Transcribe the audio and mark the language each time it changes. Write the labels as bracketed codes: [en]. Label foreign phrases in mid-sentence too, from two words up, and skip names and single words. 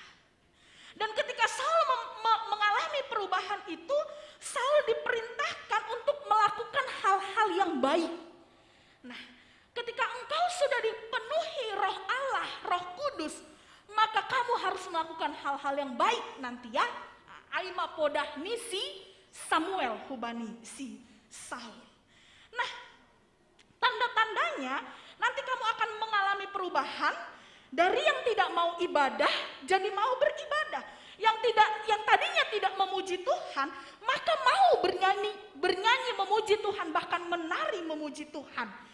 [id] Dan ketika Saul mengalami perubahan itu, Saul diperintahkan untuk melakukan hal-hal yang baik. Nah, ketika engkau sudah dipenuhi Roh Allah, Roh Kudus, maka kamu harus melakukan hal-hal yang baik nanti ya. [bts] Aima podah nisi Samuel hubani si Saul. [id] Nah, tanda-tandanya Nanti kamu akan mengalami perubahan dari yang tidak mau ibadah jadi mau beribadah. Yang tadinya tidak memuji Tuhan, maka mau bernyanyi memuji Tuhan, bahkan menari memuji Tuhan.